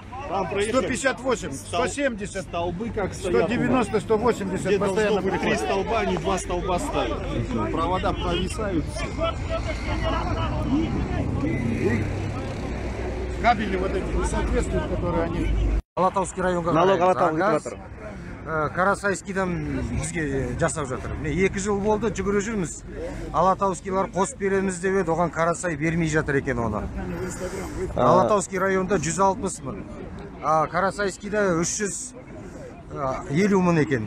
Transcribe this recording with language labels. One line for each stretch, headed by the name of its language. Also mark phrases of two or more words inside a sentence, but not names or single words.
Russian: Там проехать 158, 170, столбы как стоят. 190, 180 Где должно постоянно быть 3 приходят. столба, они 2 столба ставят. Провода провисают все. Кабели вот эти не соответствуют, которые они...
Kazakh: Алатауский районға Налог қарай Алатау газ, өтіп Карасайскийдан бізге жасап жатыр. Міне 2 жыл болды жүгіріп жүрміз. Алатаускилар қосып береміз деп еді, оған Карасай бермей жатыр екен оны. Алатауский районда 160 мың. Карасайскийда 350 мың екен.